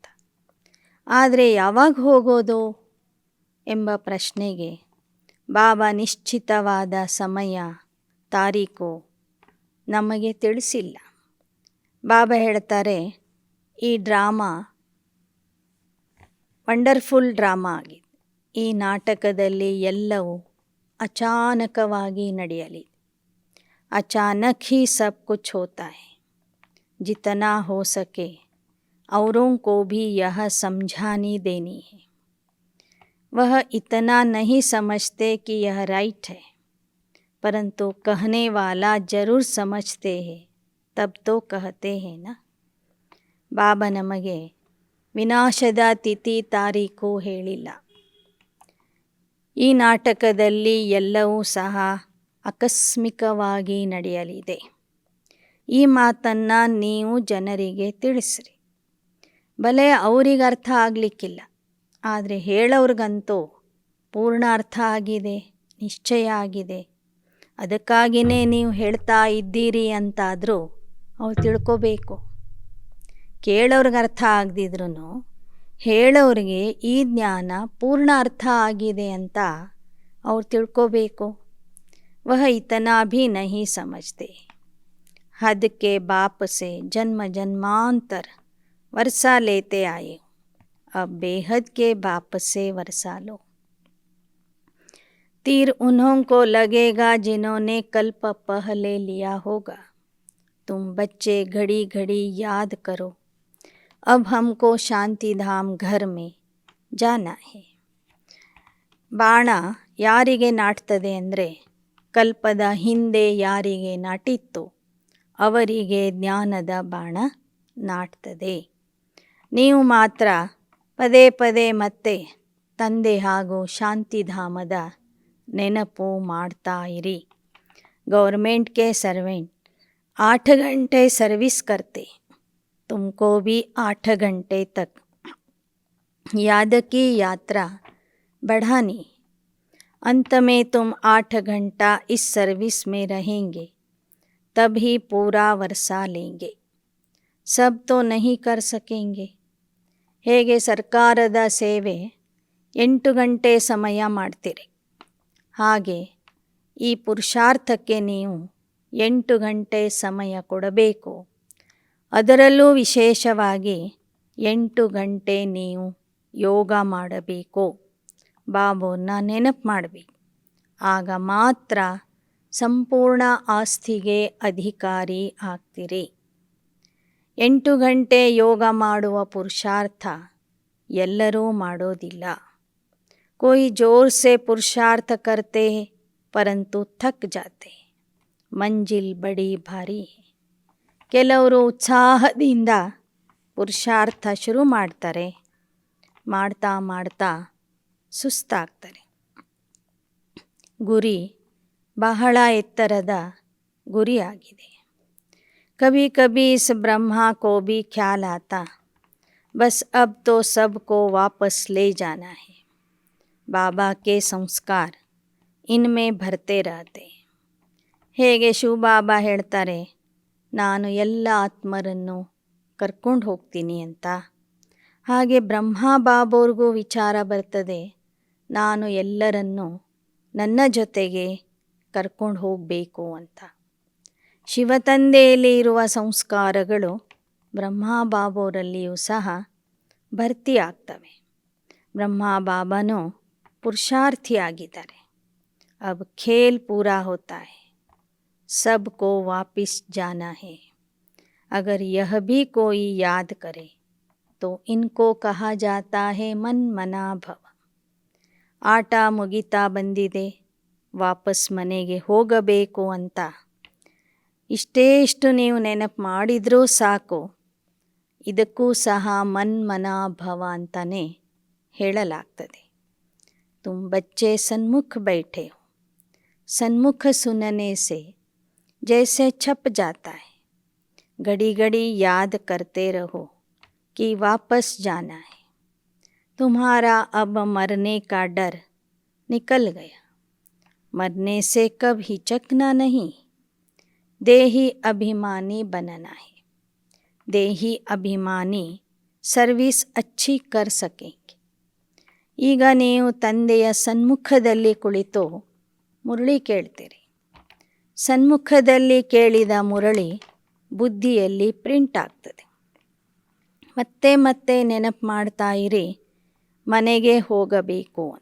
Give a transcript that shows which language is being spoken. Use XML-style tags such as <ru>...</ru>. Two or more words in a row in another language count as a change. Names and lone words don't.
<kn>ಆದರೆ ಯಾವಾಗ ಹೋಗೋದು ಎಂಬ ಪ್ರಶ್ನೆಗೆ ಬಾಬಾ ನಿಶ್ಚಿತವಾದ ಸಮಯ ತಾರೀಕು ನಮಗೆ ತಿಳಿಸಿಲ್ಲ. ಬಾಬಾ ಹೇಳ್ತಾರೆ, ಈ</kn> <en>drama wonderful drama</en> <kn>ಆಗಿದೆ. ಈ ನಾಟಕದಲ್ಲಿ ಎಲ್ಲವೂ ಅಚಾನಕವಾಗಿ ನಡೆಯಲಿದೆ.</kn> <hi>अचानक ही सब कुछ होता है. जितना हो सके औरों को भी यह समझानी देनी है. वह इतना नहीं समझते कि यह राइट है, परंतु कहने वाला जरूर समझते हैं, तब तो कहते हैं ना.</hi> <kn>ಬಾಬಾ ನಮಗೆ ವಿನಾಶದ ತಿಥಿ ತಾರೀಕು ಹೇಳಿಲ್ಲ. ಈ ನಾಟಕದಲ್ಲಿ ಎಲ್ಲವೂ ಸಹ ಆಕಸ್ಮಿಕವಾಗಿ ನಡೆಯಲಿದೆ. ಈ ಮಾತನ್ನು ನೀವು ಜನರಿಗೆ ತಿಳಿಸ್ರಿ. ಭಲೆ ಅವ್ರಿಗೆ ಅರ್ಥ ಆಗಲಿಕ್ಕಿಲ್ಲ, ಆದರೆ ಹೇಳೋರಿಗಂತೂ ಪೂರ್ಣ ಅರ್ಥ ಆಗಿದೆ, ನಿಶ್ಚಯ ಆಗಿದೆ. ಅದಕ್ಕಾಗಿಯೇ ನೀವು ಹೇಳ್ತಾ ಇದ್ದೀರಿ ಅಂತಾದರೂ ಅವ್ರು ತಿಳ್ಕೋಬೇಕು. ಕೇಳೋರಿಗೆ ಅರ್ಥ ಆಗದಿದ್ರೂ ಹೇಳೋರಿಗೆ ಈ ಜ್ಞಾನ ಪೂರ್ಣ ಅರ್ಥ ಆಗಿದೆ ಅಂತ ಅವ್ರು ತಿಳ್ಕೋಬೇಕು.</kn> <hi>वह इतना भी नहीं समझते. हद के बाप से जन्म जन्मांतर वर्षा लेते आए हो, अब बेहद के बाप से वर्षा लो। तीर उन्हों को लगेगा जिन्होंने कल्प पहले लिया होगा। तुम बच्चे घड़ी घड़ी याद करो, अब हमको शांति धाम घर में जाना है।</hi> <kn>ಬಾಣ ಯಾರಿಗೆ ನಾಟ್ತದೆ ಅಂದರೆ, ಕಲ್ಪದ ಹಿಂದೆ ಯಾರಿಗೆ ನಾಟಿತ್ತು ಅವರಿಗೆ ಜ್ಞಾನದ ಬಾಣ ನಾಟ್ತದೆ. ನೀವು ಮಾತ್ರ ಪದೇ ಪದೇ ಮತ್ತೆ ತಂದೆ ಹಾಗೂ ಶಾಂತಿಧಾಮದ ನೆನಪು ಮಾಡ್ತಾ ಇರಿ.</kn> <hi>गवर्नमेंट के सर्वेंट 8 घंटे सर्विस करते, तुमको भी 8 घंटे तक याद की यात्रा बढ़ानी। अंत में तुम 8 घंटा इस सर्विस में रहेंगे, तभी पूरा वर्षा लेंगे। सब तो नहीं कर सकेंगे।</hi> <kn>ಹೇಗೆ ಸರ್ಕಾರದ ಸೇವೆ 8 ಗಂಟೆ ಸಮಯ ಮಾಡ್ತೀರಿ, ಹಾಗೆ ಈ ಪುರುಷಾರ್ಥಕ್ಕೆ ನೀವು 8 ಗಂಟೆ ಸಮಯ ಕೊಡಬೇಕು. ಅದರಲ್ಲೂ ವಿಶೇಷವಾಗಿ 8 ಗಂಟೆ ನೀವು ಯೋಗ ಮಾಡಬೇಕು, ಬಾಬುನ ನೆನಪು ಮಾಡಬೇಕು. ಆಗ ಮಾತ್ರ ಸಂಪೂರ್ಣ ಆಸ್ತಿಗೆ ಅಧಿಕಾರಿ ಆಗ್ತೀರಿ. 8 ಗಂಟೆ ಯೋಗ ಮಾಡುವ ಪುರುಷಾರ್ಥ ಎಲ್ಲರೂ ಮಾಡೋದಿಲ್ಲ.</kn> <hi>कोई जोर से पुरुषार्थ करते हैं परंतु थक जाते, मंजिल बड़ी भारी है.</hi> <kn>ಕೆಲವರು ಉತ್ಸಾಹದಿಂದ ಪುರುಷಾರ್ಥ ಶುರು ಮಾಡ್ತಾರೆ, ಮಾಡ್ತಾ ಮಾಡ್ತಾ ಸುಸ್ತಾಗ್ತಾರೆ. ಗುರಿ ಬಹಳ ಎತ್ತರದ ಗುರಿಯಾಗಿದೆ.</kn> <hi>कभी कभी इस ब्रह्मा को भी ख्याल आता, बस अब तो सबको वापस ले जाना है. बाबा के संस्कार इनमें भरते रहते.</hi> <kn>ಹೇಗೆ ಶಿವಬಾಬಾ ಹೇಳ್ತಾರೆ, ನಾನು ಎಲ್ಲ ಆತ್ಮರನ್ನು ಕರ್ಕೊಂಡು ಹೋಗ್ತೀನಿ ಅಂತ, ಹಾಗೆ ಬ್ರಹ್ಮ ಬಾಬೋರ್ಗೂ ವಿಚಾರ ಬರ್ತದೆ, ನಾನು ಎಲ್ಲರನ್ನೂ ನನ್ನ ಜೊತೆಗೆ ಕರ್ಕೊಂಡು ಹೋಗಬೇಕು ಅಂತ. ಶಿವತಂದೆಯಲ್ಲಿ ಇರುವ ಸಂಸ್ಕಾರಗಳು ಬ್ರಹ್ಮ ಬಾಬೋರಲ್ಲಿಯೂ ಸಹ ಭರ್ತಿ ಆಗ್ತವೆ. ಬ್ರಹ್ಮ ಬಾಬಾನೂ ಪುರುಷಾರ್ಥಿಯಾಗಿದ್ದಾರೆ.</kn> <hi>अब खेल पूरा होता है, सबको वापस जाना है. अगर यह भी कोई याद करे तो इनको कहा जाता है मन मना भव.</hi> <kn>ಆಟ ಮುಗಿತಾ ಬಂದಿದೆ, ವಾಪಸ್ ಮನೆಗೆ ಹೋಗಬೇಕು ಅಂತ ಇಷ್ಟೇಷ್ಟು ನೀವು ನೆನಪು ಮಾಡಿದರೂ ಸಾಕು. ಇದಕ್ಕೂ ಸಹ ಮನ್ಮನಾ ಭವ ಅಂತಲೇ ಹೇಳಲಾಗ್ತದೆ.</kn> <hi>तुम बच्चे सन्मुख बैठे हो, सन्मुख सुनने से जैसे छप जाता है. घड़ी घड़ी याद करते रहो कि वापस जाना है. तुम्हारा अब मरने का डर निकल गया. मरने से कब हिचकना नहीं, देही अभिमानी बनना है. देही अभिमानी सर्विस अच्छी कर सकेंगे.</hi> <kn>ಈಗ ನೀವು ತಂದೆಯ ಸನ್ಮುಖದಲ್ಲಿ ಕುಳಿತು ಮುರಳಿ ಕೇಳ್ತೀರಿ. ಸನ್ಮುಖದಲ್ಲಿ ಕೇಳಿದ ಮುರಳಿ ಬುದ್ಧಿಯಲ್ಲಿ ಪ್ರಿಂಟ್ ಆಗ್ತದೆ. ಮತ್ತೆ ಮತ್ತೆ ನೆನಪು ಮಾಡ್ತಾ ಇರಿ, ಮನೆಗೆ ಹೋಗಬೇಕು.</kn>